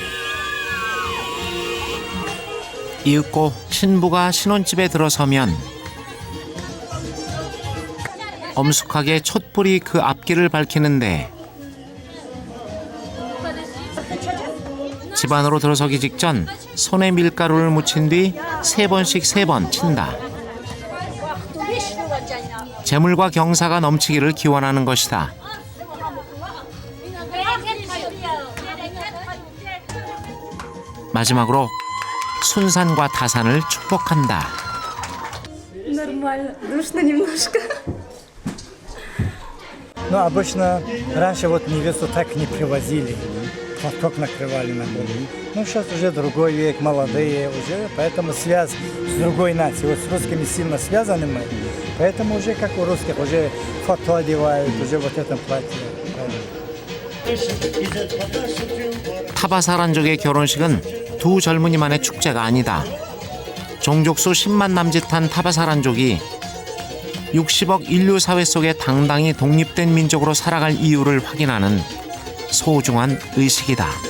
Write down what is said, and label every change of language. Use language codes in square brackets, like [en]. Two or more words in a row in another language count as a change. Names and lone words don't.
[ko] 이윽고 신부가 신혼집에 들어서면 엄숙하게 촛불이 그 앞길을 밝히는데 집 안으로 들어서기 직전 손에 밀가루를 묻힌 뒤 3번씩 3번 친다. 재물과 경사가 넘치기를 기원하는 것이다. 마지막으로 순산과 다산을 축복한다. [ru] Ну, обычно раньше вот невесту так не привозили, платок накрывали на голову. Ну, сейчас уже другой век, молодые уже, поэтому связь с другой нацией. Вот с русскими сильно связаны мы, поэтому уже как у русских, уже фату одевают, уже вот это платье. [ko] 타바사란족의 결혼식은 두 젊은이만의 축제가 아니다. 종족수 10만 남짓한 타바사란족이 60억 인류 사회 속에 당당히 독립된 민족으로 살아갈 이유를 확인하는 소중한 의식이다.